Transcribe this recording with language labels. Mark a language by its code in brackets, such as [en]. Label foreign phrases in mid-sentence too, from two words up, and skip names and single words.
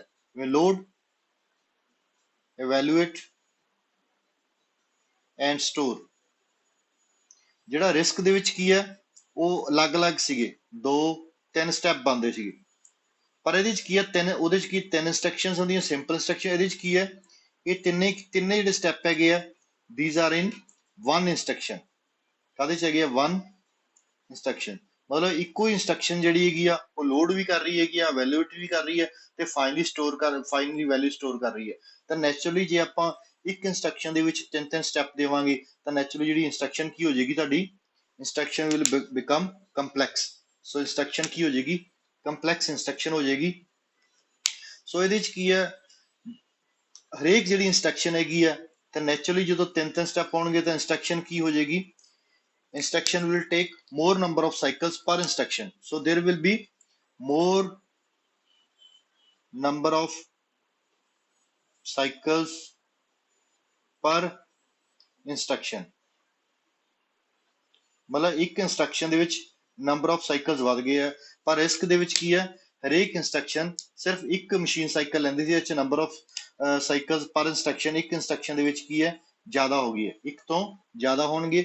[en] ਜਿਵੇਂ load, evaluate and store. [pa] ਜਿਹੜਾ ਰਿਸਕ ਦੇ ਵਿੱਚ ਕੀ ਹੈ ਉਹ ਅਲੱਗ-ਅਲੱਗ ਸੀਗੇ, 2-3 ਸਟੈਪ ਬਣਦੇ ਸੀਗੇ, ਪਰ ਇਹਦੇ ਚ ਕੀ ਹੈ ਉਹਦੇ ਚ ਕੀ 3 ਇੰਸਟਰਕਸ਼ਨਸ ਹੁੰਦੀਆਂ [en] simple instruction. [pa] ਇਹਦੇ ਚ ਕੀ ਹੈ ਇਹ ਤਿੰਨੇ ਜਿਹੜੇ ਸਟੈਪ ਹੈਗੇ ਆ [en] these are in one instruction। [pa] ਕਾਹਦੇ ਚ ਹੈਗੇ ਆ 1 ਇੰਸਟਰਕਸ਼ਨ, ਮਤਲਬ ਇੱਕੋ ਹੀ ਇੰਸਟਰਕਸ਼ਨ ਜਿਹੜੀ ਹੈਗੀ ਆ ਉਹ ਲੋਡ ਵੀ ਕਰ ਰਹੀ ਹੈਗੀ ਆ, ਵੈਲਿਊਏਟ ਵੀ ਕਰ ਰਹੀ ਹੈ ਤੇ ਫਾਈਨਲੀ ਵੈਲਿਊ ਸਟੋਰ ਕਰ ਰਹੀ ਹੈ। ਤਾਂ ਨੈਚੁਰਲੀ ਜੇ ਆਪਾਂ ਇੱਕ ਇੰਸਟਰਕਸ਼ਨ ਦੇ ਵਿੱਚ 3 ਸਟੈਪ ਦੇਵਾਂਗੇ ਤਾਂ ਨੈਚੁਰਲੀ ਜਿਹੜੀ ਇੰਸਟਰਕਸ਼ਨ ਕੀ ਹੋ ਜਾਏਗੀ ਤੁਹਾਡੀ, [en] instruction will become complex. [pa] ਸੋ ਇੰਸਟਰਕਸ਼ਨ ਕੀ ਹੋ ਜਾਏਗੀ, [en] complex instruction [pa] ਹੋ ਜਾਏਗੀ। ਸੋ ਇਹਦੇ ਚ ਕੀ ਹੈ ਹਰੇਕ ਜਿਹੜੀ ਇੰਸਟਰਕਸ਼ਨ ਹੈਗੀ ਆ ਤਾਂ ਨੈਚੁਰਲੀ ਜਦੋਂ 3 ਸਟੈਪ ਆਉਣਗੇ ਤਾਂ ਇੰਸਟਰਕਸ਼ਨ ਕੀ ਹੋ ਜਾਏਗੀ, [en] instruction will take more number of cycles per instruction, so there will be more number of cycles per instruction, [pa] ਮਤਲਬ ਇੱਕ ਇੰਸਟਰਕਸ਼ਨ ਦੇ ਵਿੱਚ [en] number of cycles [pa] ਵੱਧ ਗਏ ਆ, ਪਰ ਰਿਸਕ ਦੇ ਵਿੱਚ ਕੀ ਹੈ, ਹਰੇਕ ਇੰਸਟਰਕਸ਼ਨ ਸਿਰਫ ਇੱਕ [en] machine cycle [pa] ਲੈਂਦੀ ਸੀ, ਇਹ 'ਚ [en] number of cycles per instruction [pa] ਇੱਕ ਇੰਸਟਰਕਸ਼ਨ ਦੇ ਵਿੱਚ ਕੀ ਹੈ, ਜ਼ਿਆਦਾ ਹੋ ਗਈ ਹੈ, ਇੱਕ ਤੋਂ ਜ਼ਿਆਦਾ ਹੋਣਗੇ।